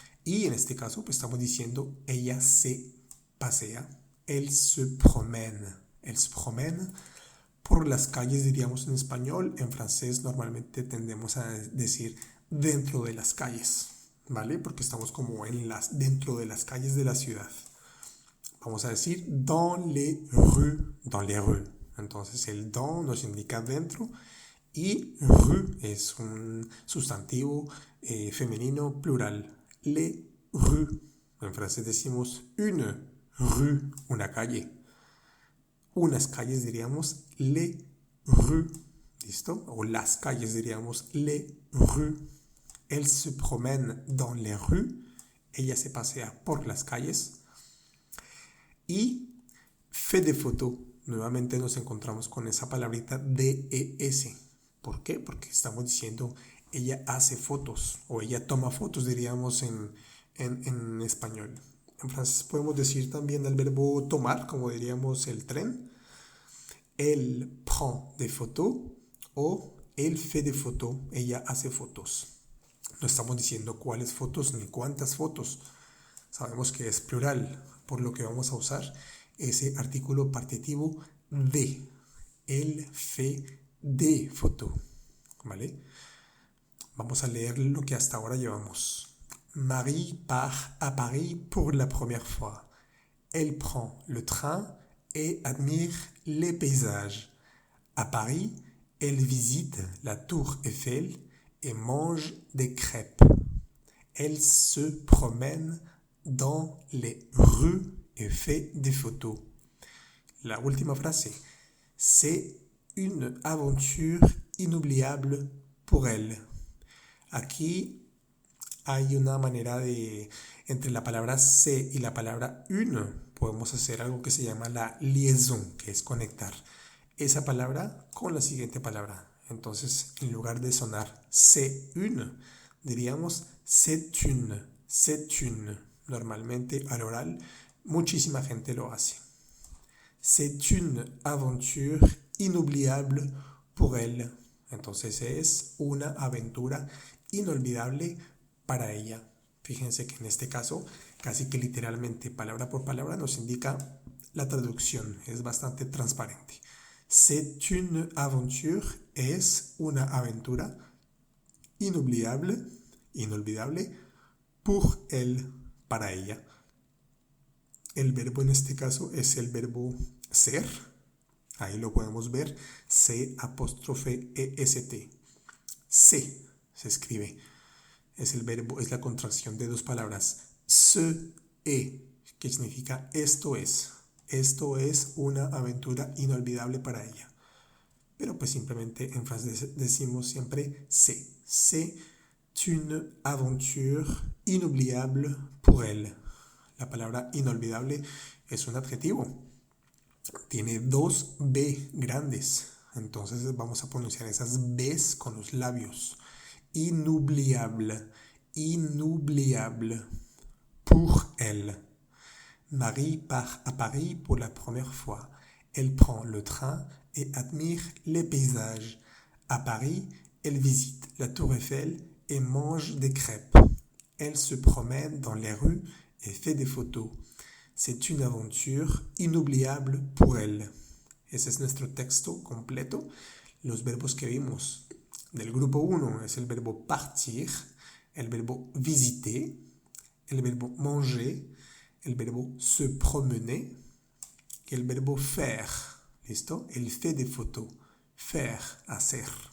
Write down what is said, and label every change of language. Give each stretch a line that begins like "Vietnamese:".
Spanish: Y en este caso, pues estamos diciendo ella se pasea,
French: elle se promène. Elle se promène
Spanish: por las calles, diríamos en español. En francés normalmente tendemos a decir dentro de las calles, ¿vale? Porque estamos como dentro de las calles de la ciudad. Vamos a decir
French: dans les rues.
Spanish: Entonces el dans nos indica dentro y rue es un sustantivo femenino plural.
French: Les rues.
Spanish: En francés decimos
French: une rue,
Spanish: una calle. Unas calles diríamos
French: les rues,
Spanish: ¿listo? O las calles diríamos
French: les rues. Elle se promène dans les rues.
Spanish: Ella se pasea por las calles. Y
French: fait des photos.
Spanish: Nuevamente nos encontramos con esa palabrita DES. ¿Por qué? Porque estamos diciendo ella hace fotos o ella toma fotos, diríamos en español. En francés podemos decir también el verbo tomar, como diríamos el tren.
French: Elle prend des photos o elle fait des photos.
Spanish: Ella hace fotos. No estamos diciendo cuáles fotos ni cuántas fotos. Sabemos que es plural, por lo que vamos a usar ese artículo partitivo de.
French: Elle fait des photos. ¿Vale?
Spanish: Vamos a leer lo que hasta ahora llevamos.
French: Marie part à Paris pour la première fois. Elle prend le train et admire les paysages. À Paris, elle visite la Tour Eiffel et mange des crêpes. Elle se promène dans les rues et fait des photos.
Spanish: La última frase.
French: C'est une aventure inoubliable pour elle.
Spanish: Aquí hay una manera de, entre la palabra c'est y la palabra une, podemos hacer algo que se llama la liaison, que es conectar esa palabra con la siguiente palabra. Entonces, en lugar de sonar c'est une, diríamos
French: c'est une, c'est une.
Spanish: Normalmente al oral, muchísima gente lo hace.
French: C'est une aventure inoubliable pour elle.
Spanish: Entonces es una aventura inolvidable para ella. Fíjense que en este caso, casi que literalmente, palabra por palabra, nos indica la traducción. Es bastante transparente.
French: C'est une aventure
Spanish: es una aventura inolvidable, inolvidable,
French: pour elle,
Spanish: para ella. El verbo en este caso es el verbo ser. Ahí lo podemos ver. C'-EST. Se escribe. Es el verbo, es la contracción de dos palabras.
French: Ce est,
Spanish: que significa esto es. Esto es una aventura inolvidable para ella. Pero pues simplemente en francés decimos siempre c'est.
French: C'est une aventure inoubliable pour elle.
Spanish: La palabra inolvidable es un adjetivo. Tiene dos B grandes. Entonces vamos a pronunciar esas B's con los labios.
French: Inoubliable. Inoubliable. Pour elle. Marie part à Paris pour la première fois. Elle prend le train et admire les paysages. À Paris, elle visite la Tour Eiffel et mange des crêpes. Elle se promène dans les rues et fait des photos. C'est une aventure inoubliable pour elle.
Spanish: Ese es nuestro texto completo. Los verbos que vimos del grupo 1 es el verbo partir, el verbo visiter, el verbo manger, el verbo se promener y el verbo faire.
French: ¿Listo? El fait des photos. Faire, hacer.